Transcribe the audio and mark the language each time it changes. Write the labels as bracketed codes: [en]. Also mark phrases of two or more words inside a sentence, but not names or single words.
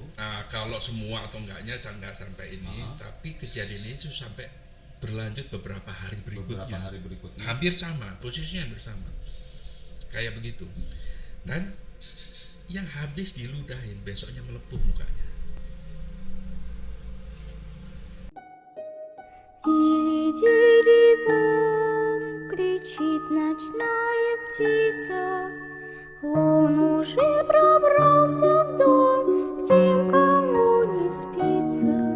[id] Nah, kalau semua atau enggaknya nggak sampai ini, tapi kejadian ini itu sampai berlanjut beberapa hari berikutnya. Hampir sama, posisinya hampir sama. Kayak begitu. Dan yang habis diludahin besoknya melepuh mukanya. [ru] Дири-дири-бом, кричит ночная птица. Он уже пробрался в дом, к тем, кому не спится.